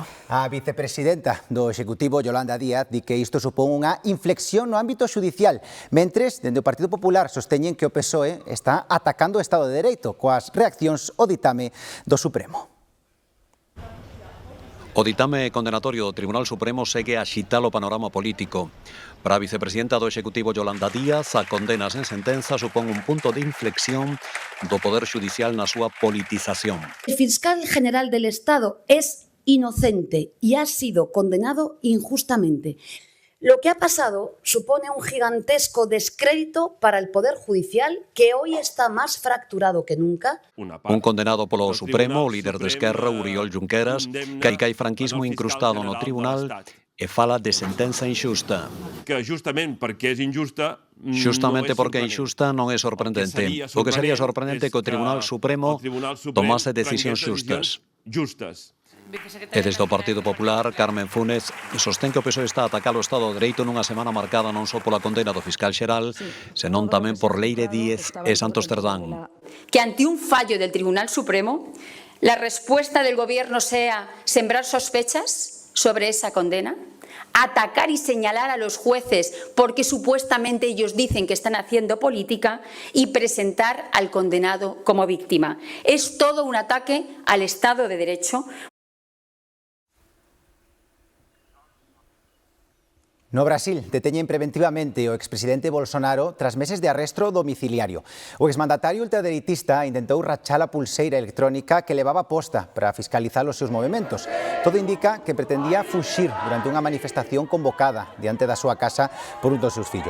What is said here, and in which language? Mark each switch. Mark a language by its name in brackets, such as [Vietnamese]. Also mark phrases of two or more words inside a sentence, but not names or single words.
[Galician] A vicepresidenta do Executivo, Yolanda Díaz, di que isto supón unha inflexión no ámbito xudicial, mentres, dende o Partido Popular, sosteñen que o PSOE está atacando o Estado de Dereito coas reaccións ao ditame do Supremo. O ditame condenatorio do Tribunal Supremo segue a axitar o panorama político. Para a vicepresidenta do Executivo Yolanda Díaz, a condena sen sentenza supón un punto de inflexión do Poder Judicial na súa politización. [Spanish] El fiscal general del Estado es inocente y ha sido condenado injustamente. Lo que ha pasado supone un gigantesco descrédito para el Poder Judicial, que hoy está más fracturado que nunca. [Galician] Un condenado polo Supremo, o líder de Esquerra, Oriol Junqueras, que hai franquismo incrustado no tribunal e fala de sentenza injusta. Que justamente porque é injusta non é sorprendente. O que sería sorprendente é que o Tribunal Supremo tomase decisións justas. E desde o Partido Popular, Carmen Funes sostén que o PSOE está a atacar o Estado de Dereito nunha semana marcada non só pola condena do fiscal xeral, senón tamén por Leire Díez e Santos Cerdán. [Spanish] Que ante un fallo del Tribunal Supremo, la respuesta del Gobierno sea sembrar sospechas sobre esa condena, atacar y señalar a los jueces porque supuestamente ellos dicen que están haciendo política y presentar al condenado como víctima. Es todo un ataque al Estado de Derecho. [Galician] No Brasil, deteñen preventivamente o expresidente Bolsonaro tras meses de arresto domiciliario. O exmandatario ultradereitista intentou rachar a pulseira electrónica que levaba posta para fiscalizar os seus movimentos. Todo indica que pretendía fuxir durante unha manifestación convocada diante da súa casa por un dos seus fillos.